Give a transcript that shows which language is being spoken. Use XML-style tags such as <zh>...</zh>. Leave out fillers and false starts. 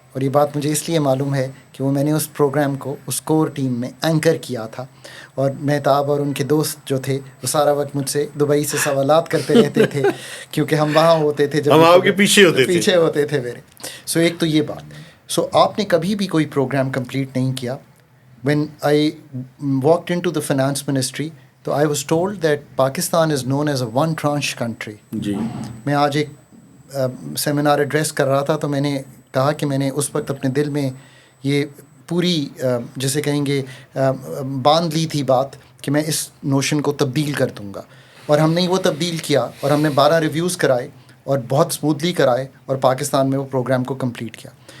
<ur>اور یہ بات مجھے اس لیے معلوم ہے کہ وہ میں نے اس پروگرام کو اس کور ٹیم میں اینکر کیا تھا، اور مہتاب اور ان کے دوست جو تھے وہ سارا وقت مجھ سے دبئی سے سوالات کرتے رہتے تھے کیونکہ ہم وہاں ہوتے تھے جب ہم آپ کے پیچھے ہوتے تھے میرے. سو ایک تو یہ بات. سو آپ نے کبھی بھی کوئی پروگرام کمپلیٹ نہیں کیا.</ur> <en>When I walked into the finance ministry, تو I was told that Pakistan is known as a one tranche country.</en> <ur>جی. میں آج ایک سیمینار ایڈریس کر رہا تھا، تو میں نے کہا کہ میں نے اس وقت اپنے دل میں یہ پوری جسے کہیں گے باندھ لی تھی بات کہ میں اس نوشن کو تبدیل کر دوں گا. اور ہم نے وہ تبدیل کیا، اور ہم نے 12 ریویوز کرائے اور بہت سموتھلی کرائے، اور پاکستان میں وہ پروگرام کو کمپلیٹ کیا.</ur>